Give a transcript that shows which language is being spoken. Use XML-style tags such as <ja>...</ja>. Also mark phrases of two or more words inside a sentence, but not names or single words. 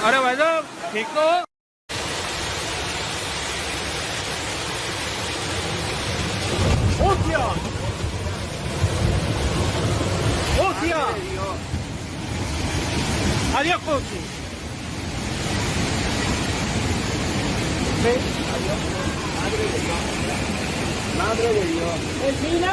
<hi>अरे भाई साहब ठीक तो हो क्या हो क्या</hi> <es>Adiós, coche. Sí, adiós. Madre de Dios. Madre de Dios. ¡Vecina!</es>